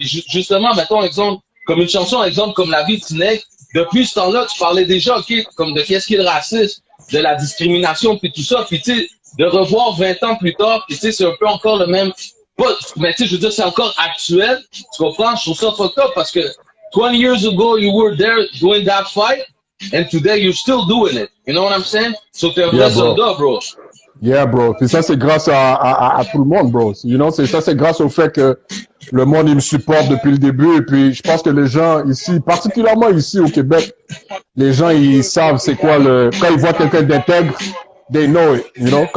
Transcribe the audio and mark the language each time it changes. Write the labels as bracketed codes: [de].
[fr] Puis justement, mettons exemple, comme une chanson, exemple, comme La vie de Tinec, depuis ce temps-là, tu parlais déjà, ok, comme de qu'est-ce qui est le racisme, de la discrimination, puis tout ça. Puis tu sais, de revoir 20 ans plus tard, puis tu sais, c'est un peu encore le même. Mais tu sais, je veux dire, c'est encore actuel. Tu comprends? Je trouve ça [en] fucked up [fr] parce que [en] 20 years ago, you were there doing that fight, and today you're still doing it. You know what I'm saying? So [fr] t'es un vrai soldat, [en] bro. Yeah, bro. [fr] Puis ça, c'est grâce à tout le monde, bro. [en] You know, [fr] c'est grâce au fait que le monde, il me supporte depuis le début. Et puis, je pense que les gens ici, particulièrement ici au Québec, les gens, ils savent c'est quoi quand ils voient quelqu'un d'intègre, [en] they know it, you know.